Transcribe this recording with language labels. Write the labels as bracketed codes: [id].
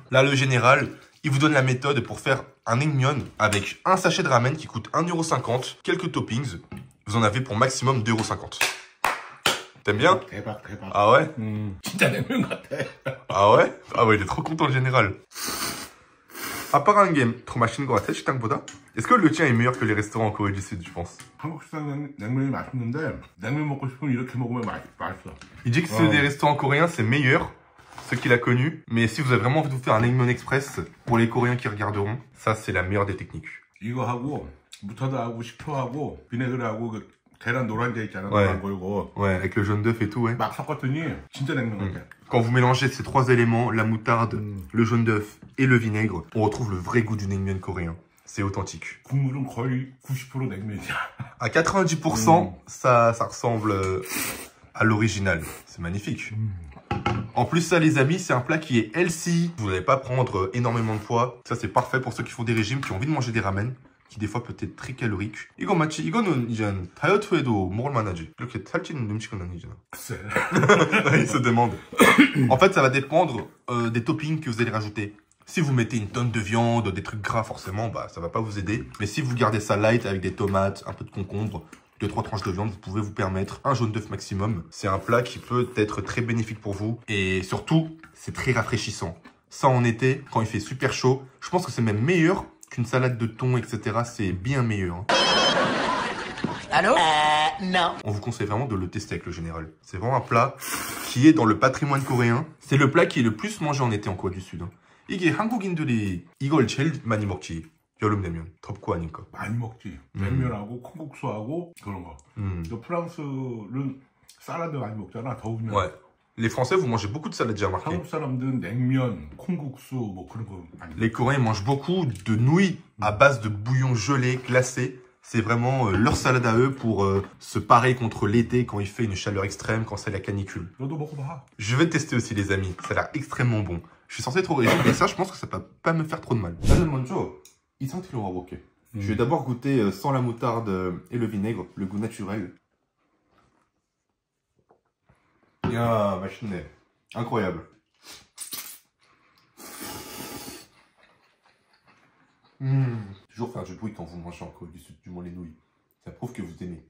[fr] Là, le général, il vous donne la méthode pour faire un naengmyeon avec un sachet de ramen qui coûte 1,50 €, quelques toppings. Vous en avez pour maximum 2,50 €. T'aimes bien? Ah ouais? Ah ouais? Ah ouais, il est trop content le général. [ko] 아빠가 한 게 더 맛있는 것 같아, 식당보다? [fr] Est-ce que le tien est meilleur que les restaurants en Corée du Sud, je pense? [ko] 한국 식당 냉면이 맛있는데 냉면 먹고 싶으면 이렇게 먹으면 맛있어. [fr] Il dit que ceux des restaurants coréens, c'est meilleur, ceux qu'il a connus. Mais si vous avez vraiment envie de vous faire un naengmyeon express, pour les Coréens qui regarderont, ça c'est la meilleure des techniques. [ko] 이거 하고 무타드하고 식초하고 비네그르하고 그 계란 노란자 있잖아. [fr] Ouais. [ko] 노란 걸고. [fr] Ouais, avec le jaune d'œuf et tout, ouais. [ko] 막 섞었더니 진짜 냉면 같아. [fr] Quand vous mélangez ces 3 éléments, la moutarde, le jaune d'œuf et le vinaigre, on retrouve le vrai goût du naengmyeon coréen. C'est authentique. [ko] 국물은 거의 90% 냉면이야. [fr] À 90%, ça ressemble à l'original. C'est magnifique. En plus, ça, les amis, c'est un plat qui est healthy. Vous n'allez pas prendre énormément de poids. Ça, c'est parfait pour ceux qui font des régimes, qui ont envie de manger des ramen, qui des fois peut être très calorique. [ko] 이거 마치 이거는 이제 다이어트에도 먹을 만하지. 이렇게 살찌는 음식은 아니잖아. [fr] Il se demande. En fait, ça va dépendre des toppings que vous allez rajouter. Si vous mettez une tonne de viande, des trucs gras, forcément, ça va pas vous aider. Mais si vous gardez ça light avec des tomates, un peu de concombre, 2-3 tranches de viande, vous pouvez vous permettre un jaune d'œuf maximum. C'est un plat qui peut être très bénéfique pour vous. Et surtout, c'est très rafraîchissant. Ça, en été, quand il fait super chaud, je pense que c'est même meilleur qu'une salade de thon, etc. C'est bien meilleur. Hein. Allô? Non. On vous conseille vraiment de le tester avec le général. C'est vraiment un plat qui est dans le patrimoine coréen. C'est le plat qui est le plus mangé en été en Corée du Sud. Hein. [ko] 이게 한국인들이 이걸 제일 많이 먹지. 여름 되면 덥고 하니까. 많이 먹지. 냉면하고 콩국수하고 그런 거. 프랑스는 샐러드 많이 먹잖아. 더우면. [fr] Ouais. Les Français, vous mangez beaucoup de salade, j'ai remarqué. [ko] 한국 사람들은 냉면, 콩국수 뭐 그런 거 많이. [fr] Les Coréens mangent beaucoup de nouilles à base de bouillon gelé, glacé. C'est vraiment leur salade à eux pour se parer contre l'été quand il fait une chaleur extrême, quand c'est la canicule. [ko] 너도 먹어봐. [fr] Je vais tester aussi, les amis. Ça a l'air extrêmement bon. Je suis censé être au régime, mais ça, je pense que ça peut pas me faire trop de mal. [ko] 나는 먼저 이 상태로 먹어볼게. [fr] Je vais d'abord goûter sans la moutarde et le vinaigre, le goût naturel. [ko] Ya, 맛있네. [fr] Incroyable. Toujours faire du bruit quand vous mangez en Corée du Sud, du moins les nouilles. Ça prouve que vous aimez.